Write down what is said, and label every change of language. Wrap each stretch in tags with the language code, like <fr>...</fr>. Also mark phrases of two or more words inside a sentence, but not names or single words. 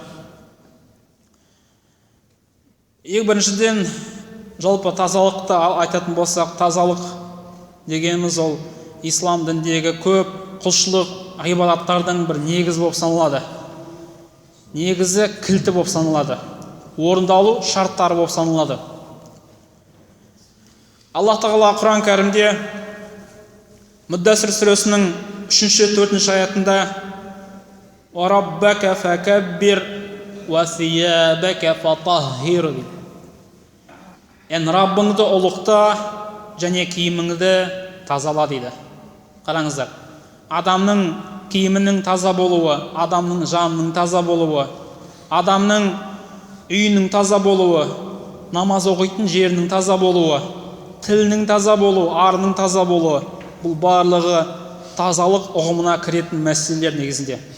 <kk>Ең біріншіден, жалпы тазалықты айтатын болсақ, тазалық дегеніміз ол ислам дініндегі көп құлшылық ғибадаттардың бір негізі болып саналады. Негізі кілті болып саналады. Орындалу шарттары болып саналады. Аллах тағала Құран кәрімде Мүддәсір сүресінің 3-4 аятында</kk> <ar>«وربك فكبر وثيابك فطهر»</ar> <kk>дейді. Раббыңды ұлықта және киіміңді тазала дейді. Қараңыздар, адамның киімінің таза болуы, адамның жанының таза болуы, адамның үйінің таза болуы, намаз оқитын жерінің таза болуы, тілінің таза болуы, арының таза болуы, бұл барлығы тазалық ұғымына кіретін мәселелер негізінде.</kk>